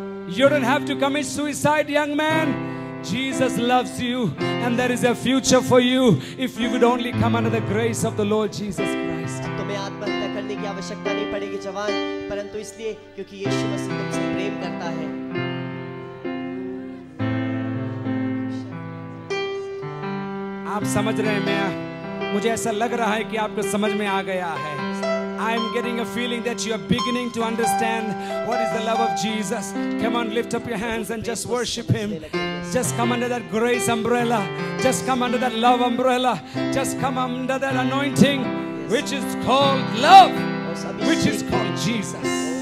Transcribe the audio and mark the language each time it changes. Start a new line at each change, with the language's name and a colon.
English: You don't have to commit suicide, young man. Jesus loves you, and there is a future for you if you would only come under the grace of the Lord Jesus Christ.
Hindi: तुम्हें आत्महत्या करने की आवश्यकता नहीं पड़ेगी जवान, परंतु इसलिए क्योंकि यीशु मसीह तुमसे प्रेम करता है। आप समझ रहे हैं, मुझे ऐसा लग रहा है कि आपको समझ में आ गया है।
English: I am getting a feeling that you are beginning to understand what is the love of Jesus. Come on, lift up your hands and just worship Him. Just come under that grace umbrella. Just come under that love umbrella. Just come under that anointing, which is called love, which is called Jesus.